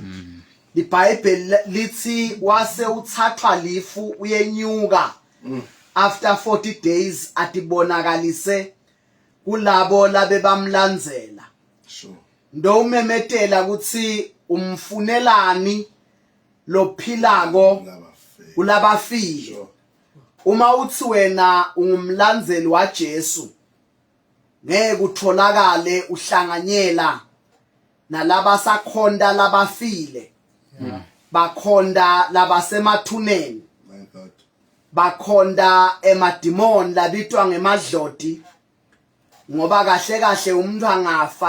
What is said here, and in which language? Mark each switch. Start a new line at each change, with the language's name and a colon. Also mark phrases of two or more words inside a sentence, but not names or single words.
Swati: IBhayibheli lithi wase uthathwa lifu uyenyuka
English: after 40 days
Swati: atibonakalise kulabo labe bamlandzela.
English: Sure.
Swati: Ndo umemetela ukuthi umfunelani lophilako
English: Love of faith.
Swati: kulabafile.
English: Sure.
Swati: Uma uthi wena ungumlandzeli waJesu ngeke utholakale uhlanganyela nalaba sakhonda labafile. Bakhonda labasemathuneni,
English: My God.
Swati: bakhonda emadimoni labitwa ngemadloti ngoba kahle kahle umuntu angafa.